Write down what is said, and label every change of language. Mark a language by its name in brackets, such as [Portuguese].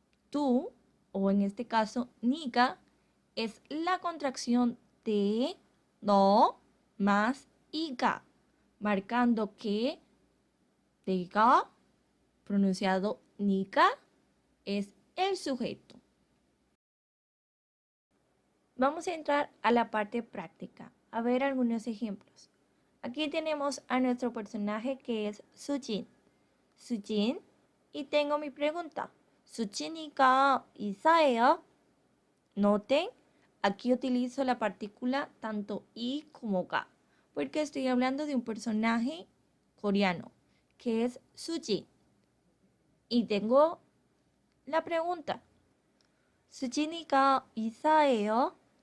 [Spanish] Tú, o en este caso niga, es la contracción de no más iga, marcando que [Korean] 내가, [Spanish] pronunciado niga, es el sujeto. Vamos a entrar a la parte práctica, a ver algunos ejemplos. Aquí tenemos a nuestro personaje que es Sujin. Sujin, y tengo mi pregunta. [Korean] ¿Sujin이가 의사예요? [Spanish] Noten, aquí utilizo la partícula tanto y como ga, porque estoy hablando de un personaje coreano, que es Sujin. Y tengo la pregunta. [Korean] 수진이가 의사예요?